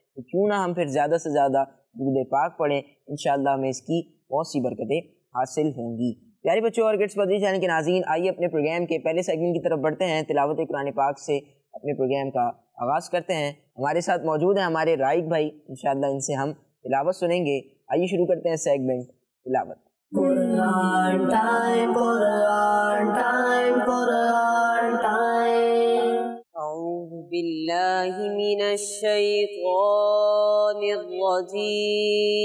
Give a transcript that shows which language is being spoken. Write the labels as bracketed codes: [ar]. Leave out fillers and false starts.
[hi] तो क्यों ना हम फिर ज़्यादा से ज़्यादा दुरूद पाक पढ़ें, इंशाअल्लाह हमें इसकी बहुत सी बरकतें हासिल होंगी। प्यारे बच्चों और किड्स मदनी चैनल के नाज़रीन, आइए अपने प्रोग्राम के पहले सेगमेंट की तरफ बढ़ते हैं। तिलावत कुरान पाक से अपने प्रोग्राम का आगाज़ करते हैं। हमारे साथ मौजूद हैं हमारे राइक भाई, इंशाअल्लाह इनसे हम तिलावत सुनेंगे। आइए शुरू करते हैं सेगमेंट तिलावत। [en] Quran time, Quran time, Quran time. [ar] أعوذ بالله من الشيطان الرجيم.